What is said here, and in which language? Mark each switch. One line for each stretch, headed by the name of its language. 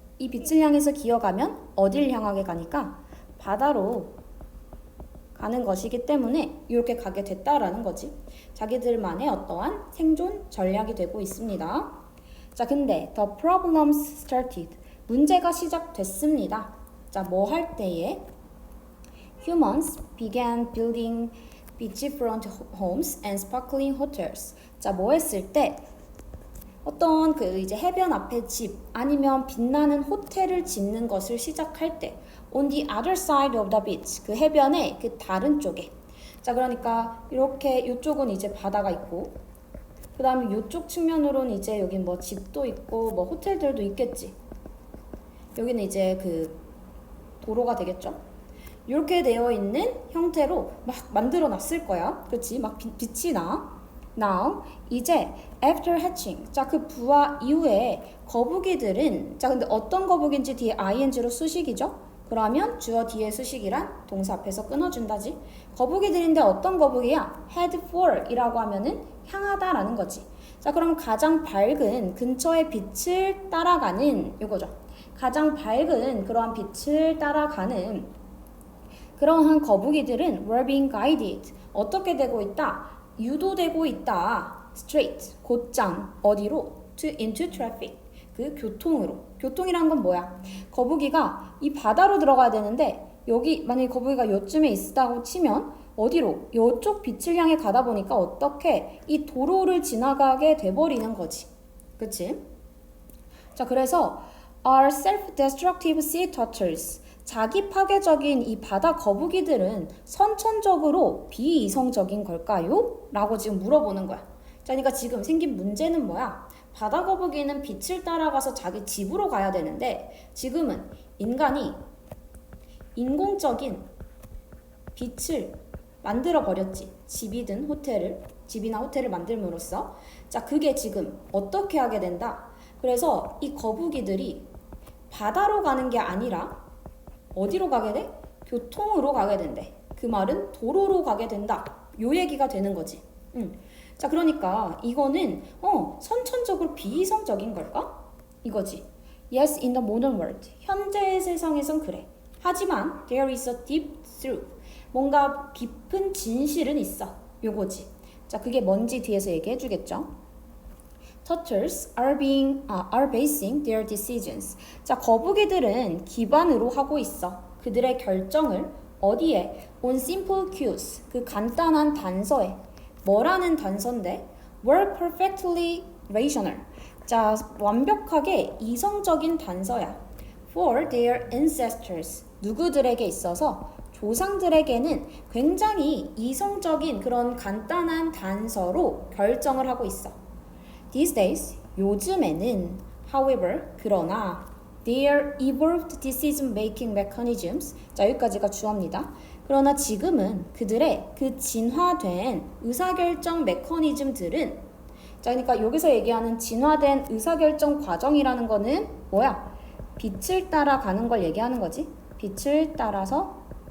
Korean: 이 빛을 향해서 기어가면 어딜 향하게 가니까 바다로 가는 것이기 때문에 이렇게 가게 됐다라는 거지. 자기들만의 어떠한 생존 전략이 되고 있습니다. 자, 근데
English: the problems started,
Korean: 문제가 시작됐습니다. 자, 뭐 할 때에?
English: Humans began building beachfront homes and sparkling hotels.
Korean: 자, 뭐 했을 때? 어떤 그 이제 해변 앞에 집 아니면 빛나는 호텔을 짓는 것을 시작할 때,
English: on the other side of the beach,
Korean: 그 해변의 그 다른 쪽에. 자, 그러니까 이렇게 이쪽은 이제 바다가 있고, 그 다음에 이쪽 측면으로는 이제 여기 뭐 집도 있고 뭐 호텔들도 있겠지. 여기는 이제 그 도로가 되겠죠. 이렇게 되어 있는 형태로 막 만들어 놨을 거야. 그렇지? 막 빛이 나.
English: Now,
Korean: 이제
English: after hatching.
Korean: 자, 그 부화 이후에 거북이들은 자, 근데 어떤 거북인지 뒤에 ing로 수식이죠? 그러면 주어 뒤에 수식이란 동사 앞에서 끊어준다지. 거북이들인데 어떤 거북이야?
English: head for
Korean: 이라고 하면은 향하다라는 거지. 자, 그럼 가장 밝은 근처의 빛을 따라가는 요거죠. 가장 밝은 그러한 빛을 따라가는 그러한 거북이들은
English: were being guided.
Korean: 어떻게 되고 있다? 유도되고 있다.
English: straight,
Korean: 곧장, 어디로?
English: into traffic.
Korean: 그 교통으로. 교통이란 건 뭐야? 거북이가 이 바다로 들어가야 되는데 여기 만약에 거북이가 요쯤에 있다고 치면 어디로? 이쪽 빛을 향해 가다 보니까 어떻게 이 도로를 지나가게 돼버리는 거지. 그치? 자, 그래서
English: are self-destructive sea turtles.
Korean: 자기 파괴적인 이 바다 거북이들은 선천적으로 비이성적인 걸까요? 라고 지금 물어보는 거야. 자, 그러니까 지금 생긴 문제는 뭐야? 바다 거북이는 빛을 따라가서 자기 집으로 가야 되는데 지금은 인간이 인공적인 빛을 만들어 버렸지. 집이든 호텔을, 집이나 호텔을 만들므로써. 자, 그게 지금 어떻게 하게 된다? 그래서 이 거북이들이 바다로 가는 게 아니라 어디로 가게 돼? 교통으로 가게 된대. 그 말은 도로로 가게 된다. 요 얘기가 되는 거지. 자, 그러니까 이거는 선천적으로 비이성적인 걸까? 이거지.
English: Yes, in the modern world.
Korean: 현재의 세상에선 그래. 하지만
English: there is a deep truth.
Korean: 뭔가 깊은 진실은 있어. 요거지. 자, 그게 뭔지 뒤에서 얘기해 주겠죠.
English: Turtles are basing their decisions.
Korean: 자, 거북이들은 기반으로 하고 있어. 그들의 결정을 어디에?
English: On simple cues.
Korean: 그 간단한 단서에. 뭐라는 단서인데?
English: Were perfectly rational.
Korean: 자, 완벽하게 이성적인 단서야.
English: For their ancestors.
Korean: 누구들에게 있어서? 조상들에게는 굉장히 이성적인 그런 간단한 단서로 결정을 하고 있어.
English: These days,
Korean: 요즘에는,
English: however,
Korean: 그러나,
English: their evolved decision-making mechanisms,
Korean: 자, 여기까지가 주어입니다. 그러나 지금은 그들의 그 진화된 의사결정 메커니즘들은, 자, 그러니까 여기서 얘기하는 진화된 의사결정 과정이라는 거는 뭐야? 빛을 따라가는 걸 얘기하는 거지. 빛을 따라서.